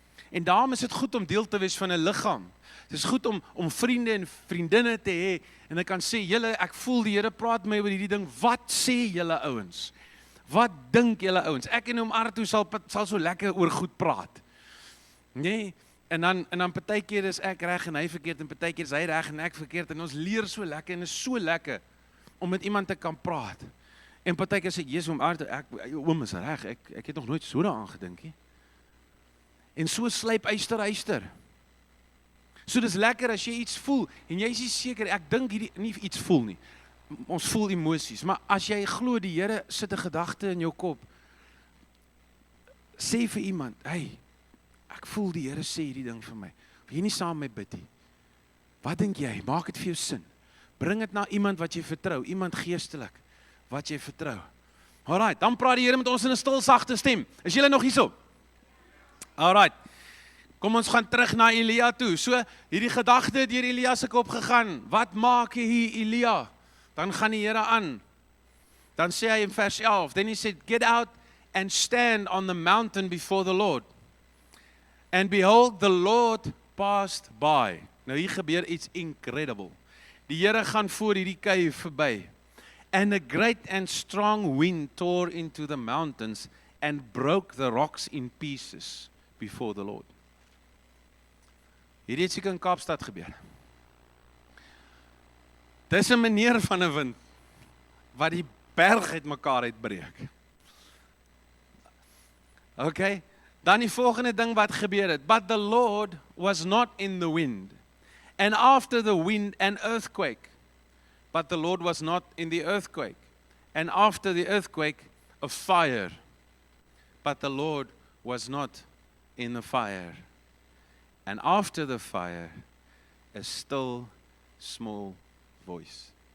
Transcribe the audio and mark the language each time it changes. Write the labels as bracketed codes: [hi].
[af] En daarom is dit goed om deel te wees van 'n liggaam. Dit is goed om vriende en vriendinne te hê, en ek kan sê, julle, ek voel die Here praat my oor hierdie ding. Wat sê julle ouens? Wat dink julle ouens? Ek en oom Arthur sal so lekker oor goed praat. Nee, en dan partykeer is ek reg en hy verkeerd, en partykeer is hy reg en ek verkeerd, en ons leer so lekker, en is so lekker om met iemand te kan praat. En partykeer sê, Jesus, oom Arthur, oom is reg, ek het nog nooit so daaraan gedink nie. En so slyp yster. So dis lekker as jy iets voel, en jy is nie seker, ek dink hierdie, nie iets voel nie, ons voel emosies, maar as jy glo die Here sit 'n gedagte in jou kop, sê vir iemand, hey, ek voel die Here sê hierdie ding vir my. Wil jy nie saam met my bid nie? Wat dink jy? Maak dit vir jou sin. Bring dit na iemand wat jy vertrou, iemand geestelik wat jy vertrou. Alright, dan praat die Here met ons in 'n stil, sagte stem. Is julle nog hierso? Alright. Kom ons gaan terug na Elia toe. So, hierdie gedagte het deur Elia se kop gegaan. Wat maak jy hier, Elia? Dan gaan die Here aan. Dan sê hy in vers 11, [en] then he said, get out and stand on the mountain before the Lord. And behold, the Lord passed by. [af] Nou hier gebeur iets incredible. Die Here gaan voor hierdie kuive verby. [en] And a great and strong wind tore into the mountains and broke the rocks in pieces before the Lord. [af] Hierdie het seker in Kaapstad gebeur. Dis 'n manier van 'n wind wat die berg uitmekaar uitbreek. Okay, dan die volgende ding wat gebeur het. [en] But the Lord was not in the wind. And after the wind, an earthquake. But the Lord was not in the earthquake. And after the earthquake, a fire. But the Lord was not in the fire. And after the fire, a still small voice.